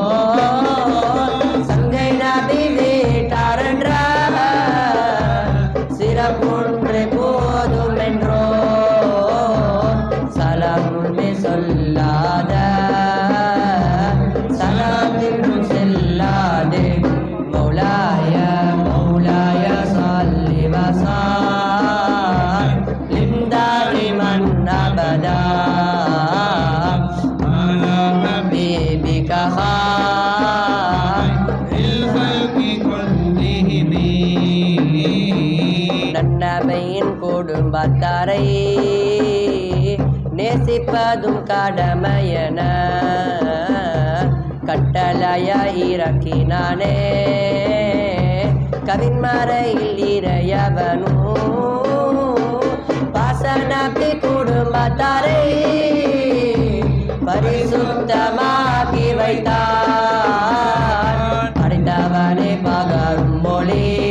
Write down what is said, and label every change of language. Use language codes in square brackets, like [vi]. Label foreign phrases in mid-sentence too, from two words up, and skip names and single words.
[ta] சங்கை நபி வீட்டாரென்ற சிறப்புன்று போதும் என்றோ சலமுமே சொல்லாத சலாத்தின்றும் செல்லாதே [ar] مولاي مولاي صل وسلم دائما أبدا على حبيبك بالخلق كلهم [ta] நன்னபையின் குடும்பத்தாரை நேசிப்பதும் கடமையன கட்டளைய இறக்கினானே கவின்மறையில் இறையவனும் பாசனபி குடும்பத்தாரை பரிசுத்தமாக்கி வைத்தார் அறிந்தவனே பகரும் மொழி